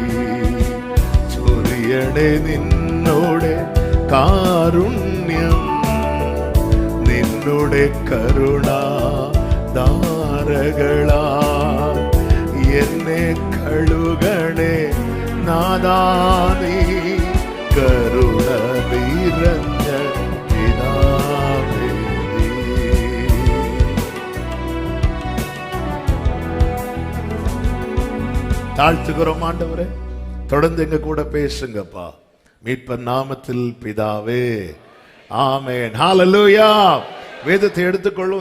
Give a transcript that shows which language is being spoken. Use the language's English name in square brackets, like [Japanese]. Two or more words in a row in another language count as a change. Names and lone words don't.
[Malayalam] ചൊരിയണേ നിന്നോടെ കാരുണ്യം, നിന്നോടെ കരുണ ധാരകളാ എന്നെ കഴുകണേ നാദാ നീ. കരുണ നിറഞ്ഞ പിതാവേ നീ. [Tamil] தாழ்த்துகிறோம் ஆண்டவரே, தொடர்ந்து எங்க கூட பேசுங்கப்பா. மீட்பர் நாமத்தில் பிதாவே, ஆமென். ஹல்லேலூயா. வேதத்தை எடுத்துக்கொள்ளும்.